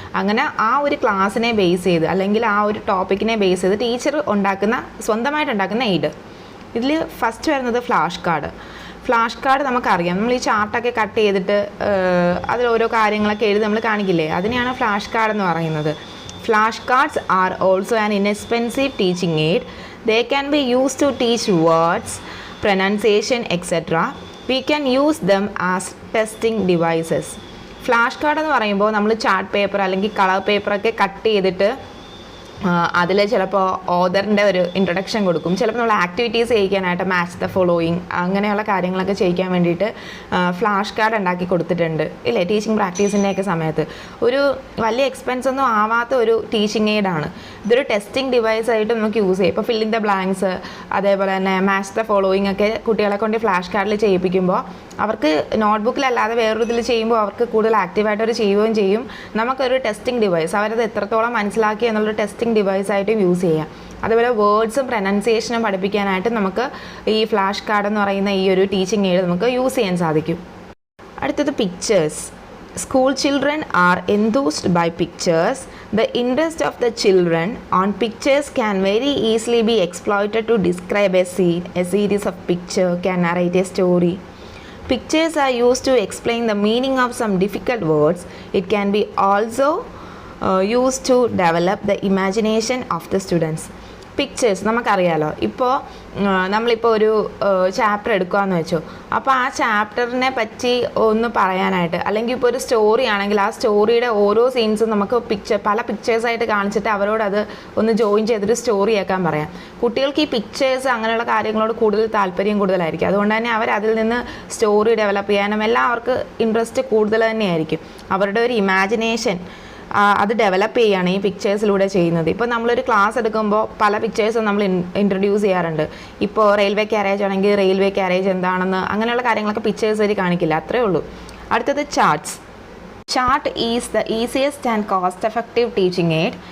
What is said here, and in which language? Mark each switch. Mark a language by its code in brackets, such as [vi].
[ml] അങ്ങനെ ആ ഒരു ക്ലാസ്സിനെ ബേസ് ചെയ്ത് അല്ലെങ്കിൽ ആ ഒരു ടോപ്പിക്കിനെ ബേസ് ചെയ്ത് ടീച്ചർ സ്വന്തമായിട്ടുണ്ടാക്കുന്ന എയ്ഡ്. ഇതിൽ ഫസ്റ്റ് വരുന്നത് ഫ്ലാഷ് കാർഡ്. ഫ്ലാഷ് കാർഡ് നമുക്കറിയാം, നമ്മൾ ഈ ചാർട്ടൊക്കെ കട്ട് ചെയ്തിട്ട് അതിൽ ഓരോ കാര്യങ്ങളൊക്കെ എഴുതി നമ്മൾ കാണിക്കില്ലേ, അതിനെയാണ് ഫ്ലാഷ് കാർഡ് എന്ന് പറയുന്നത്. [en] Flashcards are also an inexpensive teaching aid. They can be used to teach words, pronunciation, etc., we can use them as testing devices. [ml] Flash card എന്ന് പറയുമ്പോൾ നമ്മൾ ചാർട്ട് പേപ്പർ അല്ലെങ്കിൽ കളർ പേപ്പറൊക്കെ കട്ട് ചെയ്തിട്ട് അതിൽ ചിലപ്പോൾ ഓതറിൻ്റെ ഒരു ഇൻട്രൊഡക്ഷൻ കൊടുക്കും. ചിലപ്പോൾ നമ്മൾ ആക്ടിവിറ്റീസ് ചെയ്യിക്കാനായിട്ട് മാച്ച് ദ ഫോളോയിങ് അങ്ങനെയുള്ള കാര്യങ്ങളൊക്കെ ചെയ്യിക്കാൻ വേണ്ടിയിട്ട് ഫ്ലാഷ് കാർഡ് ഉണ്ടാക്കി കൊടുത്തിട്ടുണ്ട് ഇല്ലേ, ടീച്ചിങ് പ്രാക്ടീസിൻ്റെയൊക്കെ സമയത്ത്. ഒരു വലിയ എക്സ്പെൻസ് ഒന്നും ആവാത്ത ഒരു ടീച്ചിങ് എയ്ഡാണ്. ഇതൊരു ടെസ്റ്റിംഗ് ഡിവൈസ് ആയിട്ട് നമുക്ക് യൂസ് ചെയ്യാം. ഇപ്പോൾ ഫില്ലിംഗ് ദ ബ്ലാങ്ക്സ്, അതേപോലെ തന്നെ മാച്ച് ദ ഫോളോയിങ് ഒക്കെ കുട്ടികളെ കൊണ്ട് ഫ്ലാഷ് കാർഡിൽ ചെയ്യിപ്പിക്കുമ്പോൾ അവർക്ക് നോട്ട്ബുക്കിലല്ലാതെ വേറൊരു ഇതിൽ ചെയ്യുമ്പോൾ അവർക്ക് കൂടുതൽ ആക്റ്റീവായിട്ട് അവർ ചെയ്യുകയും ചെയ്യും. നമുക്കൊരു ടെസ്റ്റിംഗ് ഡിവൈസ്, അവരത് എത്രത്തോളം മനസ്സിലാക്കി എന്നുള്ളൊരു ടെസ്റ്റിംഗ് ഡിവൈസ് ആയിട്ടും യൂസ് ചെയ്യാം. അതുപോലെ വേർഡ്സും പ്രൊനൗൺസിയേഷനും പഠിപ്പിക്കാനായിട്ട് നമുക്ക് ഈ ഫ്ലാഷ് കാർഡ് എന്ന് പറയുന്ന ഈ ഒരു ടീച്ചിങ് എയ്ഡ് നമുക്ക് യൂസ് ചെയ്യാൻ സാധിക്കും. അടുത്തത് pictures. [en] School children are enthused by pictures. The interest of the children on pictures can very easily be exploited to describe a scene. A series of pictures can narrate a story. Pictures are used to explain the meaning of some difficult words. It can be also used to develop the imagination of the students. [ml] Pictures നമുക്കറിയാലോ. ഇപ്പോൾ നമ്മളിപ്പോൾ ഒരു chapter എടുക്കുകയെന്ന് വെച്ചോ, അപ്പോൾ ആ ചാപ്റ്ററിനെ പറ്റി ഒന്ന് പറയാനായിട്ട്, അല്ലെങ്കിൽ ഇപ്പോൾ ഒരു സ്റ്റോറി ആണെങ്കിൽ ആ സ്റ്റോറിയുടെ ഓരോ സീൻസും നമുക്ക് പല പിക്ചേഴ്സായിട്ട് കാണിച്ചിട്ട് അവരോടത് ഒന്ന് ജോയിൻ ചെയ്തിട്ട് സ്റ്റോറി ആക്കാൻ പറയാം. കുട്ടികൾക്ക് ഈ പിക്ചേഴ്സ് അങ്ങനെയുള്ള കാര്യങ്ങളോട് കൂടുതൽ താല്പര്യം കൂടുതലായിരിക്കും. അതുകൊണ്ട് തന്നെ അവർ അതിൽ നിന്ന് സ്റ്റോറി ഡെവലപ്പ് ചെയ്യാനും എല്ലാം അവർക്ക് ഇൻട്രസ്റ്റ് കൂടുതൽ തന്നെയായിരിക്കും. അവരുടെ ഒരു ഇമാജിനേഷൻ അത് ഡെവലപ്പ് ചെയ്യുകയാണ് ഈ പിക്ചേഴ്സിലൂടെ ചെയ്യുന്നത്. ഇപ്പോൾ നമ്മളൊരു ക്ലാസ് എടുക്കുമ്പോൾ പല പിക്ചേഴ്സും നമ്മൾ ഇൻട്രൊഡ്യൂസ് ചെയ്യാറുണ്ട്. ഇപ്പോൾ റെയിൽവേ ക്യാരേജ് ആണെങ്കിൽ റെയിൽവേ ക്യാരേജ് എന്താണെന്ന് അങ്ങനെയുള്ള കാര്യങ്ങളൊക്കെ പിക്ചേഴ്സ് വഴി കാണിക്കില്ല, അത്രേ ഉള്ളൂ. അടുത്തത് charts. [en] Chart is the easiest and cost-effective teaching aid.